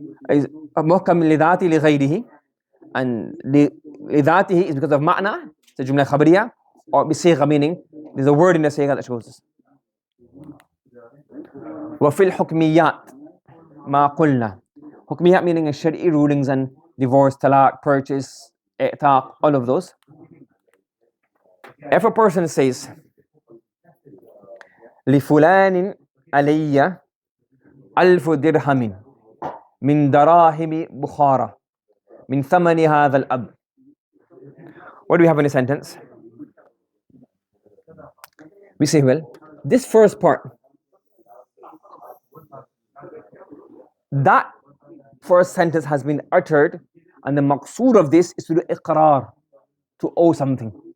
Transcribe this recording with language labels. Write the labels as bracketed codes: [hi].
[ar] Muhkam lidhati li ghayrihi. [en] And lidhatihi is because of ma'na, it's a jumla khabariyah, or bisigha, meaning there's a word in the sigha that shows us. [ar] Wa fil hukmiyat ma qulna. [en] Hukmiyat meaning shari'i rulings and divorce, talaq, purchase, i'taq, all of those. If a person says, [ar] لِفُلَانٍ عَلَيَّ أَلْفُ دِرْهَمٍ مِنْ دَرَاهِمِ بُخَارَةٍ مِنْ ثَمَنِ هَذَا الْأَبْ. [en] What do we have in the sentence? We say, well, this first part, that first sentence has been uttered, and the maqsood of this is to do iqrar, to owe something.